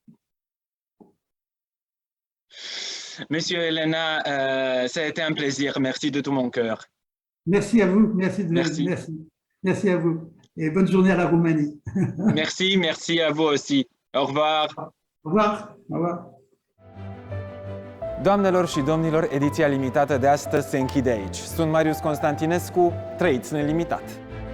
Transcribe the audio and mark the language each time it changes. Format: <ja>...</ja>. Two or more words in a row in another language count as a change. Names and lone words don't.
<fr>Monsieur Elena, ça a été un plaisir. Merci de tout mon cœur. Merci à vous. Merci à vous. Et bonne journée à la Roumanie. Merci à vous aussi. Au revoir. Au revoir. Au revoir.</fr> <ro>Doamnelor și domnilor, ediția limitată de astăzi se închide aici. Sunt Marius Constantinescu, trăiți nelimitat!</ro>